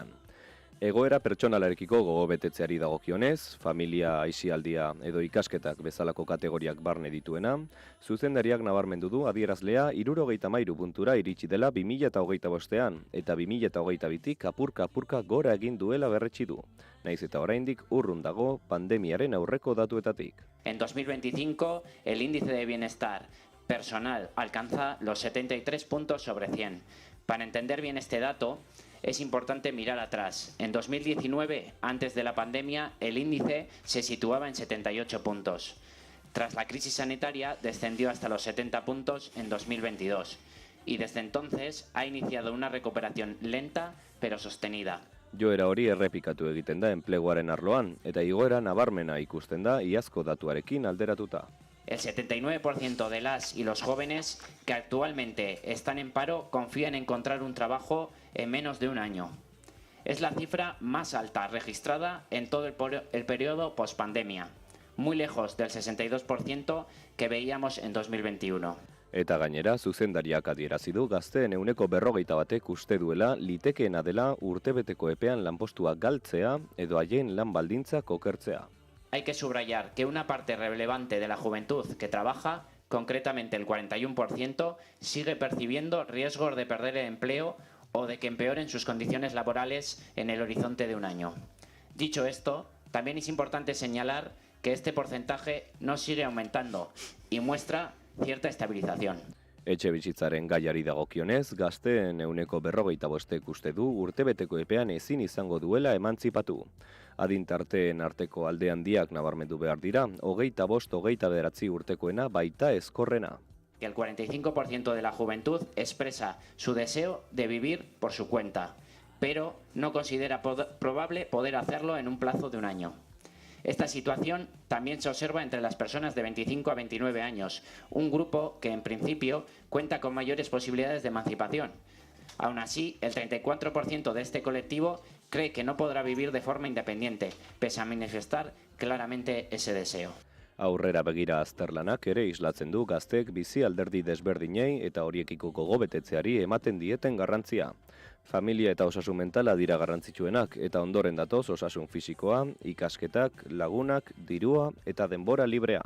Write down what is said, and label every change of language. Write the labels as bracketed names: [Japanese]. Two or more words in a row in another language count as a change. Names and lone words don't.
[Basque] Egoera pertsonalarekiko gogobetetzeari dagokionez, familia, aisialdia edo ikasketak bezalako kategoriak barne dituena, zuzendariak nabarmendu du adierazlea 73 puntura iritsi dela 2025ean eta 2022tik apurka gora egin duela berretsi du. Naiz eta oraindik urrun dago pandemiaren aurreko datuetatik. [Spanish] En 2025, el índice de bienestar personal alcanza los 73 puntos sobre 100. Para entender bien este dato, es importante mirar atrás. En 2019, antes de la pandemia, el índice se situaba en 78 puntos. Tras la crisis sanitaria, descendió hasta los 70 puntos en 2022. Y desde entonces ha iniciado una recuperación lenta pero sostenida. [Basque] Joera hori errepikatu egiten da enpleguaren arloan, eta igoera nabarmena ikusten da iazko datuarekin alderatuta. [Spanish] El 79% de las y los jóvenes que actualmente están en paro confían en encontrar un trabajo en menos de un año. Es la cifra más alta registrada en todo el periodo pospandemia, muy lejos del 62% que veíamos en 2021. [Basque] Eta gainera, zuzendariak adierazi du gazteen 41%ek uste duela litekeena dela urtebeteko epean lanpostua galtzea edo haien lan baldintzak okertzea. [Spanish] Hay que subrayar que una parte relevante de la juventud que trabaja, concretamente el 41%, sigue percibiendo riesgos de perder el empleo o de que empeoren sus condiciones laborales en el horizonte de un año. Dicho esto, también es importante señalar que este porcentaje no sigue aumentando y muestra cierta estabilización. [Basque] Etxe bizitzaren gaiari dagokionez, gazteen 45%ek uste du urtebeteko epean ezin izango duela emantzipatu. Adintarteen arteko alde handiak nabarmendu behar dira, 25-29 urtekoena baita ezkorrena. [Spanish] El 45% de la juventud expresa su deseo de vivir por su cuenta, pero no considera probable poder hacerlo en un plazo de un año. Esta situación también se observa entre las personas de 25 a 29 años, un grupo que en principio cuenta con mayores posibilidades de emancipación. Aún así, el 34% de este colectivo cree que no podrá vivir de forma independiente, pese a manifestar claramente ese deseo. [Basque] Aurrera begira azterlanak ere islatzen du gazteek bizi alderdi desberdinei eta horiekiko gogobetetzeari ematen dieten garrantzia. Familia eta osasun mentala dira garrantzitsuenak eta ondoren datoz osasun fisikoa, ikasketak, lagunak, dirua eta denbora librea.